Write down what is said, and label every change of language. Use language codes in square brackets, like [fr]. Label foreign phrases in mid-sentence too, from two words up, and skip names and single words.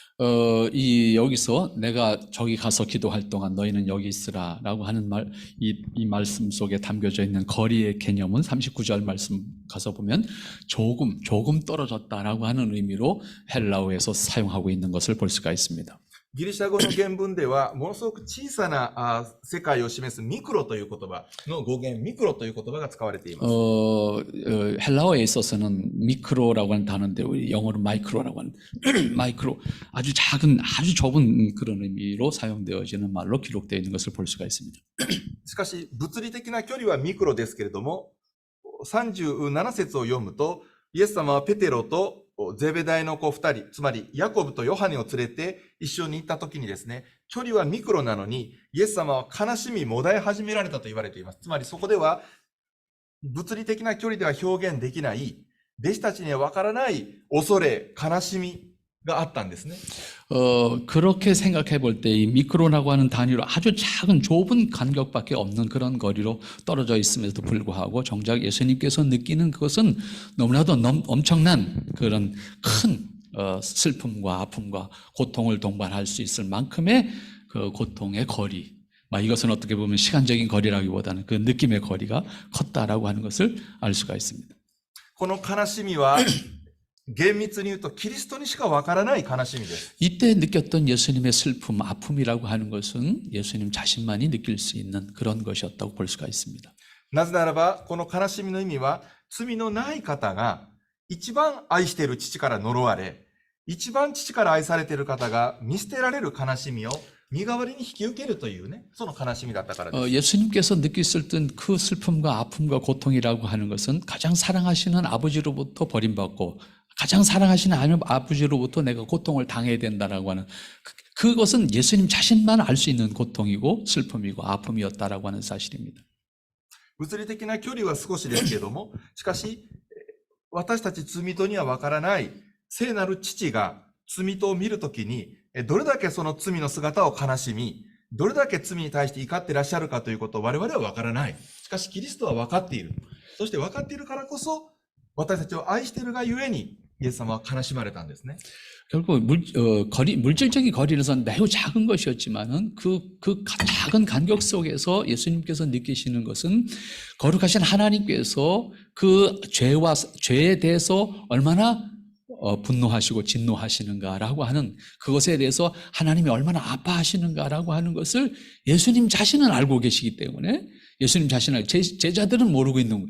[ko] 여기서 내가 저기 가서 기도할 동안 너희는 여기 있으라 라고 하는 이 말씀 속에 담겨져 있는 거리의 개념은 39절 말씀 가서 보면 조금 떨어졌다라고 하는 의미로 헬라어에서 사용하고 있는 것을 볼 수가 있습니다. [ja] ギリシャ語の原文では、ものすごく小さな世界を示すミクロという言葉の語源、ミクロという言葉が使われています。 [ko] 헬라어에 있어서는 미크로라고 하는 단어인데 우리 영어로 마이크로라고 하는 마이크로, 아주 작은, 아주 좁은 그런 의미로 사용되어지는 말로 기록되어 있는 것을 볼 수가 있습니다. [ja] しかし、物理的な距離はミクロですけれども、37節を読むと、イエス様はペテロとゼベダイの子2人、つまりヤコブとヨハネを連れて一緒に行った時にですね、距離はミクロなのに、イエス様は悲しみ、もだえ始められたと言われています。つまりそこでは、物理的な距離では表現できない、弟子たちにはわからない恐れ、悲しみがあったんですね。 [ko] 그렇게 생각해 볼 때 이 미크로라고 하는 단위로 아주 작은 좁은 간격밖에 없는 그런 거리로 떨어져 있음에도 불구하고 정작 예수님께서 느끼는 그것은 너무나도 엄청난 그런 큰 슬픔과 아픔과 고통을 동반할 수 있을 만큼의 그 고통의 거리, 이것은 어떻게 보면 시간적인 거리라기보다는 그 느낌의 거리가 컸다라고 하는 것을 알 수가 있습니다. [ja] この悲しみは厳密に言うとキリストにしかわからない悲しみです。 [ko] 이때 느꼈던 예수님의 슬픔, 아픔이라고 하는 것은 예수님 자신만이 느낄 수 있는 그런 것이었다고 볼 수가 있습니다. [ja] なぜならば、この悲しみの意味は、罪のない方が一番愛している父から呪われ、一番父から愛されている方が見捨てられる悲しみを身代わりに引き受けるというね、その悲しみだったからです。 [ko] 예수님께서 느끼셨던 그 슬픔과 아픔과 고통이라고 하는 것은 가장 사랑하시는 아버지로부터 버림받고 가장 사랑하시는 아버지로부터 내가 고통을 당해야 된다라고 하는 그것은 예수님 자신만 알 수 있는 고통이고 슬픔이고 아픔이었다라고 하는 사실입니다. [ja] 物理的な距離は少しですけれども、しかし、私たち罪人にはわからない聖なる父が罪人を見るときに、どれだけその罪の姿を悲しみ、どれだけ罪に対して怒っていらっしゃるかということを我々はわからない。しかしキリストはわかっている。そしてわかっているからこそ、私たちを愛しているがゆえに、イエス様は悲しまれたんですね。 [ko] 결국 물질적인 거리에서는 매우 작은 것이었지만은 그 작은 간격 속에서 예수님께서 느끼시는 것은 거룩하신 하나님께서 그 죄에 대해서 얼마나 분노하시고 진노하시는가라고 하는 그것에 대해서 하나님이 얼마나 아파하시는가라고 하는 것을 예수님 자신은 알고 계시기 때문에 예수님 자신을 제자들은 모르고 있는 거예요.